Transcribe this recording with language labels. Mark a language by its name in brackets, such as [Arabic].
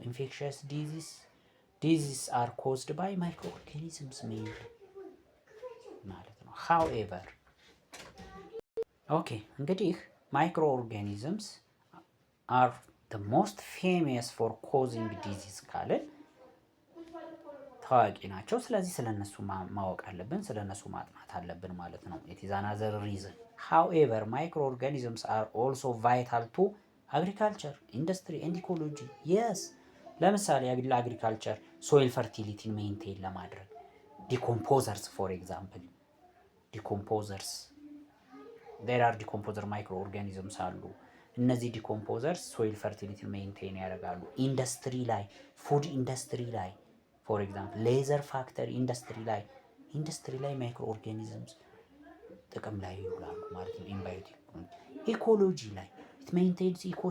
[English] ኢንፌክሽየስ ዲዚዝ አር ኮዝድ ባይ ማይክሮ ኦርጋኒዝምስ ሜይንሊ ማለት ነው። ሃውኤቨር ኦኬ እንግዲህ ማይክሮ ኦርጋኒዝምስ አር the most famous for causing disease [Amharic] ካልን ታዋቂ ናቸው። ስለዚህ ስለነሱ ማወቅ አለብን፣ ስለነሱ ማጥናት አለብን ማለት ነው። [English] it is another reason. However, microorganisms are also vital to agriculture, industry and ecology. Yes. [Amharic] ለምሳሌ ለአግሪካልቸር ሶይል ፈርቲሊቲን ሜንቴን ለማድረግ ዲኮምፖዘርስ ፎር ኤግዛምፕል ዲኮምፖዘርስ [English] there are [Amharic] ዲኮምፖዘር ማይክሮ ኦርጋኒዝምስ አሉ። እነዚህ ዲኮምፖዘርስ ሶይል ፈርቲሊቲን ሜንቴን ያደርጋሉ። ኢንዱስትሪ ላይ ፉድ ኢንዱስትሪ ላይ ፎር ኤግዛምፕል ሌዘር ፋክተሪ ኢንዱስትሪ ላይ ማይክሮ ኦርጋኒዝምስ ጥቅም ላይ ይውላሉ ማለት ነው። ኢምባዮቲክ ኢኮሎጂ ላይ [English] ኢት ሜንቴንስ